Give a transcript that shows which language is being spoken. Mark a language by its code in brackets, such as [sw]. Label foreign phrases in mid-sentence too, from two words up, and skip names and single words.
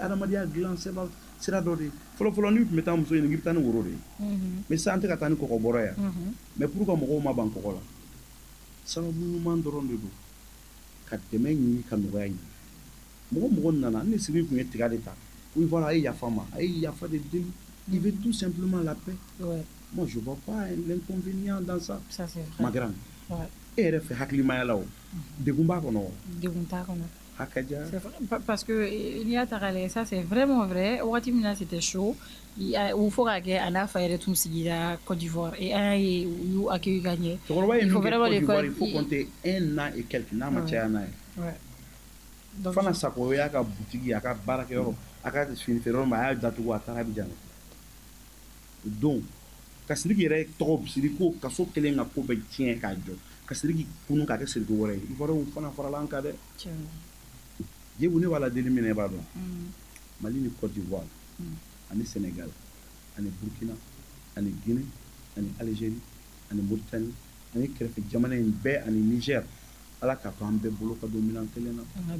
[bm] adamadenya dilan sira dɔ de ye fɔlɔfɔlɔ n'i tun bɛ taa muso ɲini k'i bɛ taa ni woro de ye mais sisan an tɛ ka taa ni kɔgɔ bɔra yan [fr] mais pour que [bm] mɔgɔw ma ban kɔgɔ la sababu ɲuman dɔrɔn de don ka dɛmɛ ɲini ka nɔgɔya ɲini mɔgɔ nana ne Siriki tun ye tiga de ta [fr] oui voilà [bm] a ye yafa ma a ye yafa de deli [fr] il veut tout simplement la paix moi je vois pas l'inconvénient dans ça ma grande [bm] e yɛrɛ fɛ hakilimaya la o degun b'a kɔnɔ wa degun t'a kɔnɔ hakaja [fr] parce que [bm] n'i y'a ta k'a lajɛ [fr] ça c'est vraiment vrai [bm] wagati min na [fr] c'était chaud [bm] u fo k'a kɛ a n'a fa yɛrɛ tun sigira Côte d'Ivoire et an y'a ye u y'u accueilli ka ɲɛ cɛkɔrɔba ye min kɛ Côte d'Ivoire [fr] il faut compter 1 an et quelque [bm] n'a ma caya n'a ye Fana Sako o y'a ka butigi a ka baarakɛyɔrɔ a ka finifeereyɔrɔ ma a y'a datugu a taara Abidjan o don ka Siriki yɛrɛ tɔgɔ Siriki ko kaso kelen ka ko bɛɛ tiɲɛ k'a jɔ ka Siriki kunun k'a kɛ Siriki wɛrɛ ye Ivoiriyɛnw fana farala an kan dɛ Djibou ne b'a la deli minɛ i b'a dɔn Mali ni Côte d'Ivoire ani Sénégal ani Burkina ani Guinée ani Algérie ani Mauritanie ani kɛrɛfɛ jamana in bɛɛ ani Niger ala k'a to an bɛɛ bolo ka don minɛn kelen na